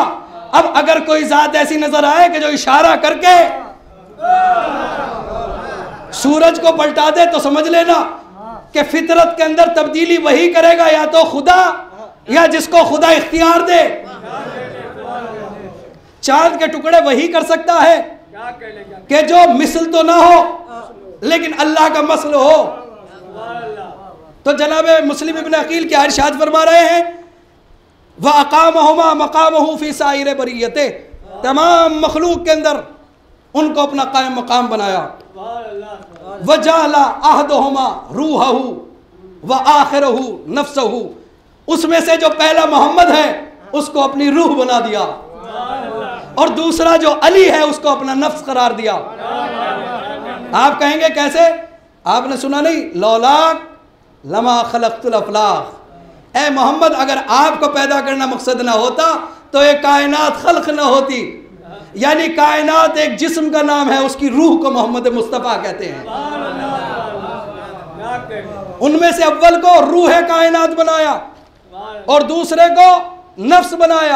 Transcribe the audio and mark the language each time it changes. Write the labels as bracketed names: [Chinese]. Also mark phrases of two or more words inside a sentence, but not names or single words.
[Hindi] अब अगर कोई जात ऐसी नजर आए कि जो इशारा करके सूरज को पलटा दे, तो समझ लेना कि फितरत के अंदर तब्दीली वही करेगा, या तो खुदा या जिसको खुदा इख्तियार दे। चांद के टुकड़े वही कर सकता है कि जो मिसल तो ना हो लेकिन अल्लाह का मसल हो। तो जनाब मुस्लिम इब्न अकील क्या इरशाद फरमा रहे हैं? [Arabic] وأقامهما مقامه في سائر بريته, [Hindi] तमाम मखलूक के अंदर उनको अपना कायम मकाम बनाया। [Arabic] وجعل أحدهما روحه والآخر نفسه, [Hindi] उसमें से जो पहला मोहम्मद है उसको अपनी रूह बना दिया, और दूसरा जो अली है उसको अपना नफ्स करार दिया। आप कहेंगे कैसे? आपने सुना नहीं, [Arabic] لولاك لما خلقت الأفلاك. [Hindi] ए मोहम्मद, अगर आपको पैदा करना मकसद ना होता तो एक कायनात खल्क ना होती। यानी कायनात एक जिस्म का नाम है, उसकी रूह को मोहम्मद मुस्तफ़ा कहते हैं। उनमें से अव्वल को रूह कायनात बनाया और दूसरे को नफ्स बनाया।